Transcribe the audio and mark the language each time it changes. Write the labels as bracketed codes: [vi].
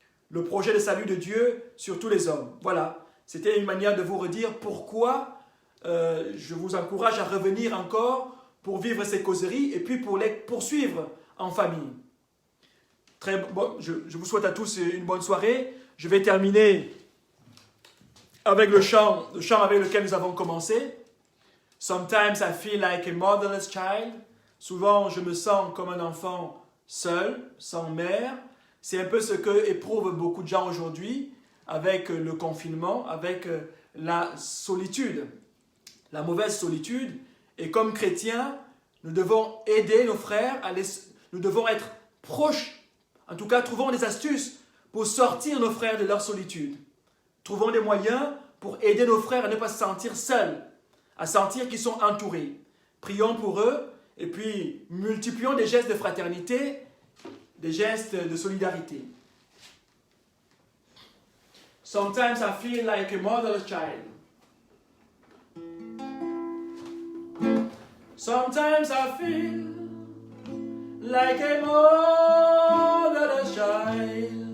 [fr] Le projet de salut de Dieu sur tous les hommes. Voilà, c'était une manière de vous redire pourquoi je vous encourage à revenir encore pour vivre ces causeries et puis pour les poursuivre en famille. Très bon, je vous souhaite à tous une bonne soirée. Je vais terminer avec le chant avec lequel nous avons commencé. [en] Sometimes I feel like a motherless child. [fr] Souvent, je me sens comme un enfant seul, sans mère. C'est un peu ce que éprouvent beaucoup de gens aujourd'hui avec le confinement, avec la solitude, la mauvaise solitude. Et comme chrétiens, nous devons aider nos frères, nous devons être proches. En tout cas, trouvons des astuces pour sortir nos frères de leur solitude. Trouvons des moyens pour aider nos frères à ne pas se sentir seuls, à sentir qu'ils sont entourés. Prions pour eux et puis multiplions des gestes de fraternité, des gestes de solidarité. [en] Sometimes I feel like a motherless child. Sometimes I feel like a motherless child.